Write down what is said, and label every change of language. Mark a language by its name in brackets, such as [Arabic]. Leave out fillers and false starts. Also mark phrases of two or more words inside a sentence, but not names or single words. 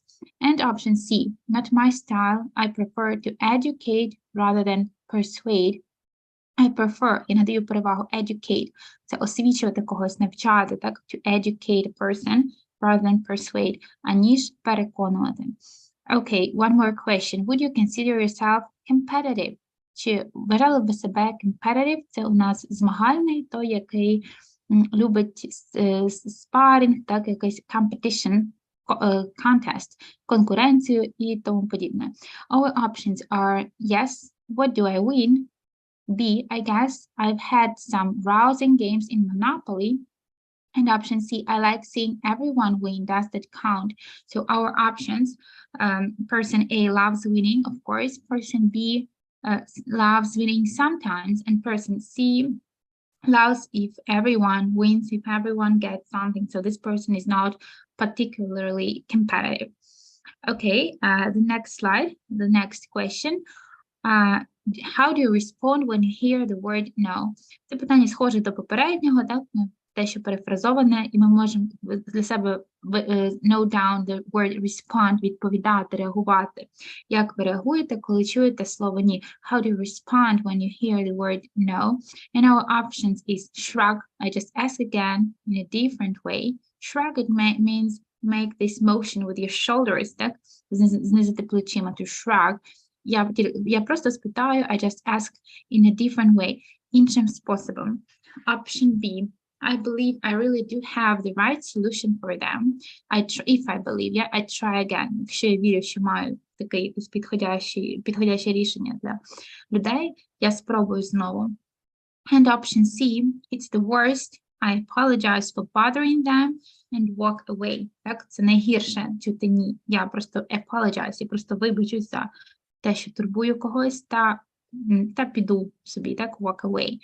[English] And option C. Not my style, I prefer to educate rather than persuade. I prefer, [Ukrainian] я надаю перевагу educate, це освічувати когось, навчати, так? [English] To educate a person rather than persuade, [Ukrainian] аніж переконувати. [English] Okay, one more question. Would you consider yourself competitive? [Ukrainian] Чи вважали б ви себе competitive? Це у нас змагальний, той, який любить спарінг, так, якийсь [English] competition, contest, [Ukrainian] конкуренцію і тому подібне. [English] Our options are yes, what do I win? B, I guess I've had some rousing games in Monopoly. And option C, I like seeing everyone win. Does that count? So our options, person A loves winning, of course. Person B loves winning sometimes. And person C loves if everyone wins, if everyone gets something. So this person is not particularly competitive. Okay, the next slide, the next question. How do you respond when you hear the word no? [Ukrainian] Це питання схоже до попереднього, так? Те, що перефразоване, і ми можемо для себе [English] note down the word respond, [Ukrainian] відповідати, реагувати. Як ви реагуєте, коли чуєте слово ні? [English] How do you respond when you hear the word no? And our options is shrug. I just ask again in a different way. Shrug, it means make this motion with your shoulders, [Ukrainian] так? Знизити плечима, [English] to shrug. [Ukrainian] Я просто спитаю, [English] I just ask in a different way, [Ukrainian] іншим способом. [English] Option B. I believe I really do have the right solution for them. If I believe, yeah, I try again. [Ukrainian] Якщо я вірю, що маю таке якесь підходяще рішення для людей, я спробую знову. [English] And option C, it's the worst. I apologize for bothering them and walk away. [Ukrainian] Так, це найгірше чути ні. Я просто apologize, я просто вибачусь за те, що турбую когось, та піду собі, так, [English] walk away.